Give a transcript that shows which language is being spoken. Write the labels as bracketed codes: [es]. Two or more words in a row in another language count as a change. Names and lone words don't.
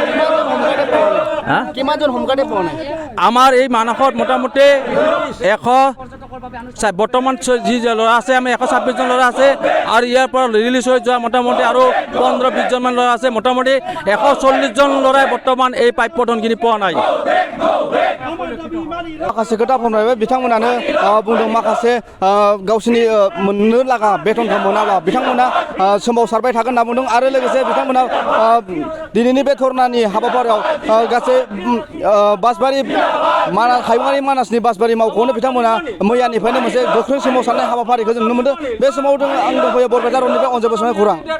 [as] আমাৰ এই মানসত মোটামুটি 100 বৰ্তমান যি ল'ৰা আছে আমি 126 জন ল'ৰা আছে আৰু ইয়াৰ পৰা ৰিলিজ হৈ যোৱা মোটামুটি আৰু 15-20 জনমান ল'ৰা আছে মোটামুটি 140 জন ল'ৰাই বৰ্তমান এই প্ৰাপ্য ধনখিনি পোৱা নাই [brx] माखासे खोथा फोरमायबाय बिथांमोनानो बुंदों माखासे गावसोरनि मोननो लागा बेथनखौ मोनाब्ला बिथांमोना सोमावसारबाय थागोन होनना बुंदों आरो लोगोसे बिथांमोना दिनैनि बे धरनानि हाबाफारियाव गासै बासबारि हायुङारि मानासनि बासबारि मावख'आवनो बिथांमोना मैयानिफ्रायनो मोनसे गोख्रों सोमावसारनाय हाबाफारिखौ जों नुनो मोनदों बे समाव आं दंफैयो बरपेटा रडनिफ्राय अनजय बसुमतारी खौरां।